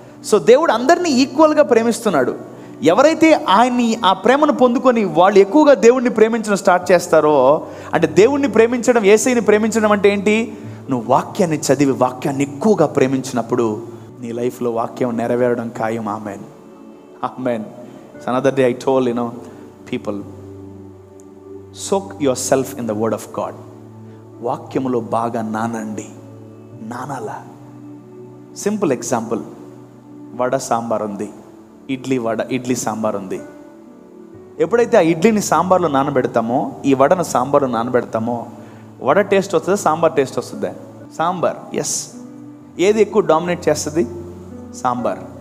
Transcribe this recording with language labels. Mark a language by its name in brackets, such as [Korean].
[Telugu] So దేవుడు అందరినీ ఈక్వల్గా ప్రేమిస్తున్నాడు. ఎవరైతే ఆయన్ని ఆ ప్రేమను పొందుకొని వాళ్ళు ఎక్కువగా దేవుణ్ణి ప్రేమించడం స్టార్ట్ చేస్తారో, అంటే దేవుణ్ణి ప్రేమించడం, యేసయ్యని ప్రేమించడం అంటే ఏంటి? నువ్వు వాక్యాన్ని చదివి వాక్యాన్ని ఎక్కువగా ప్రేమించినప్పుడు నీ లైఫ్లో వాక్యం నెరవేరడం ఖాయం. Amen, amen. [English] Another day I told people, soak yourself in the word of God. [Telugu] వాక్యములో బాగా నానాలా. సింపుల్ ఎగ్జాంపుల్, వడ సాంబార్ ఉంది, ఇడ్లీ సాంబార్ ఉంది. ఎప్పుడైతే ఆ ఇడ్లీని సాంబార్లో నానబెడతామో, ఈ వడను సాంబార్లో నానబెడతామో, వడ టేస్ట్ వస్తుందా, సాంబార్ టేస్ట్ వస్తుందా? సాంబార్. ఎస్. ఏది ఎక్కువ డామినేట్ చేస్తుంది? సాంబార్.